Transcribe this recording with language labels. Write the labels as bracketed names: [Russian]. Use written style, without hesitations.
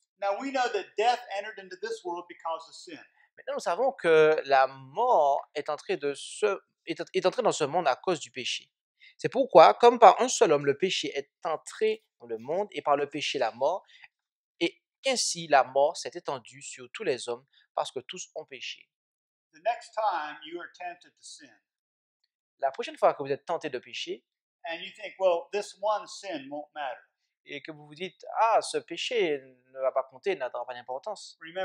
[English] now we know that death entered into this world because of sin. [French] Maintenant, nous savons que la mort est entrée dans ce monde à cause du péché. C'est pourquoi, comme par un seul homme, le péché est entré dans le monde, et par le péché, la mort, et qu'ainsi la mort s'est étendue sur tous les hommes, parce que tous ont péché. [English] The next time you are tempted to sin, [French] La prochaine fois que vous êtes tenté de pécher, [English] and you think, well, this one sin won't matter. [French] et que vous vous dites, ah, ce péché ne va pas compter, n'aura pas d'importance.